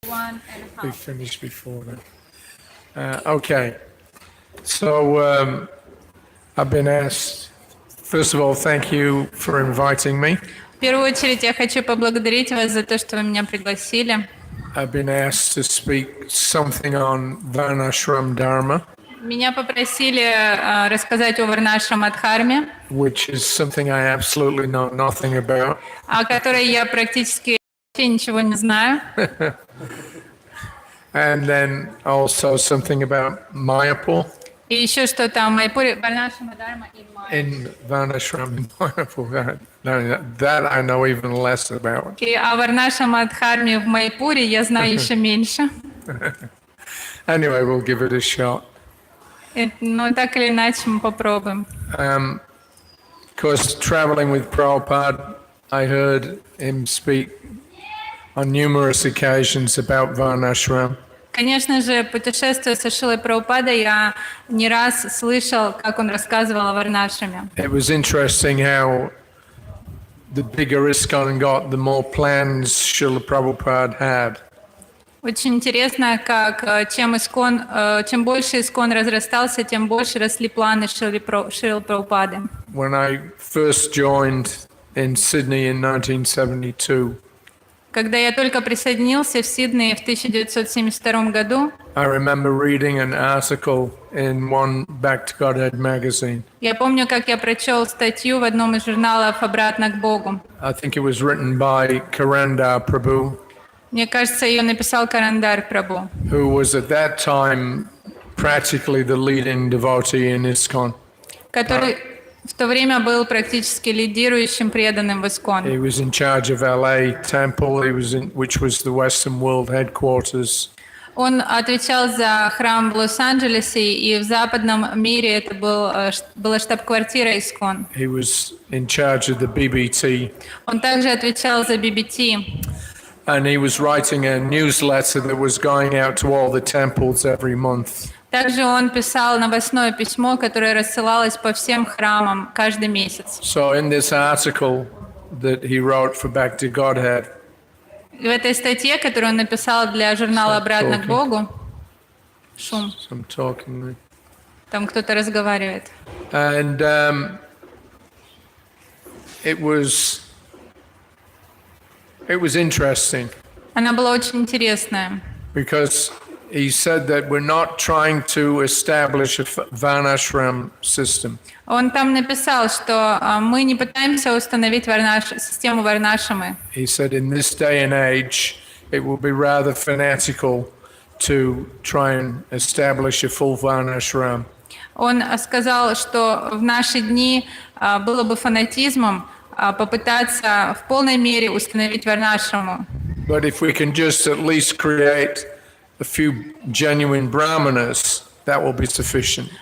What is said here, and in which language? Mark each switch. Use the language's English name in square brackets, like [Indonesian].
[English] We finished before that. Okay. So I've been asked, first of all, thank you for inviting me. [Russian] В первую очередь я хочу поблагодарить вас за то, что вы меня пригласили. [English] I've been asked to speak something on Varnashram Dharma, [Russian] Меня попросили рассказать о Варнашрама Дхарме, [English] which is something I absolutely know nothing about. [Russian] о которой я практически вообще ничего не знаю. [English] And then also something about Mayapur. [Russian] И еще что-то о Майпуре, Варнашрама Дхарма и Майя. [English] In Varnashram in Mayapur. That I know even less about. [Russian] И о Варнашрама Дхарме в Майпуре я знаю еще меньше. [English] Anyway, we'll give it a shot. [Russian] Но так или иначе мы попробуем. [English] Of course, traveling with Prabhupada, I heard him speak on numerous occasions about Varnashram. [Russian] Конечно же, путешествуя со Шрилой Прабхупадой, я не раз слышал, как он рассказывал о Варнашраме. [English] It was interesting how the bigger ISKCON got, the more plans Srila Prabhupada had. [Russian] Очень интересно, как чем больше ИСККОН разрастался, тем больше росли планы Шрилы Прабхупады. [English] When I first joined in Sydney in 1972, [Russian] Когда я только присоединился в Сиднее в 1972 году, [English] I remember reading an article in one Back to Godhead magazine. [Russian] я помню, как я прочел статью в одном из журналов «Обратно к Богу». [English] I think it was written by Karandar Prabhu, [Russian] Мне кажется, ее написал Карандар Прабху, [English] who was at that time practically the leading devotee in ISKCON. [Russian] который в то время был практически лидирующим преданным в [English] He [Russian] ИСККОН. [English] was in charge of LA Temple, which was the Western World headquarters. [Russian] Он отвечал за храм в Лос-Анджелесе, и в западном мире это была штаб-квартира ИСККОН. [English] He was in charge of the BBT. [Russian] Он также отвечал за BBT. [English] And he was writing a newsletter that was going out to all the temples every month. [Russian] Также он писал новостное письмо, которое рассылалось по всем храмам каждый месяц. [English] So in this article that he wrote for Back to Godhead, [Russian] В этой статье, которую он написал для журнала «Обратно к Богу», шум, [English] some talking, [Russian] там кто-то разговаривает. [English] and it was interesting [Russian] Она была очень интересная. [English] because he said that we're not trying to establish a Varnashram system. [Russian] Он там написал, что мы не пытаемся установить систему Варнашрамы. [English] He said in this day and age, it will be rather fanatical to try and establish a full Varnashram. [Russian] Он сказал, что в наши дни было бы фанатизмом попытаться в полной мере установить Варнашраму. [English] But if we can just at least create a few genuine brahmanas, that will be sufficient.